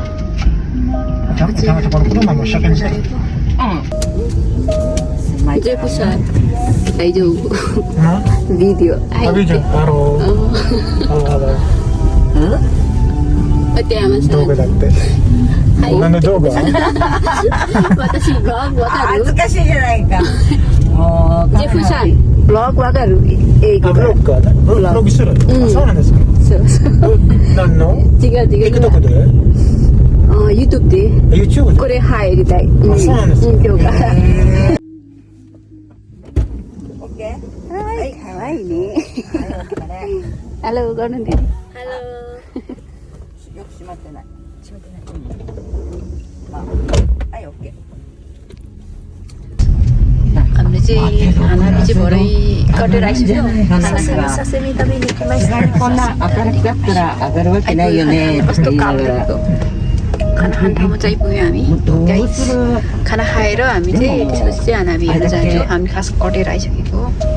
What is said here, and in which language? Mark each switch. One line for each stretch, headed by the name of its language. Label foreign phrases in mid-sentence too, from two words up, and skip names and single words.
Japanese: भिडियो Vlog わかる？英語。ブログかね。ブログする。そうなんですか。何の？違う。 TikTok で？YouTube で。 YouTube で。これ入りたい。そうなんですか。今日から。 OK。はい、可愛いね。ハロー、ゴルンディ。ハロー。よく閉まってない。閉まってない。はい、OK。
Nepali: हामीले चाहिँ हानाबी चाहिँ भरै कटेर आइसक्यो। सासेमी तपाईँ निक्लिमाइस्
Japanese: こんな明るくなったら上がるわけないよね。
Nepali: कस्तो काम देखेको। खाना खाने ठाउँमा चाहिँ पुग्यो हामी। गाइस खाना खाएर हामी चाहिँ त्यसपछि चाहिँ हानाबी हेर्न जान्छौँ। हामी खास कटेर आइसकेको हो।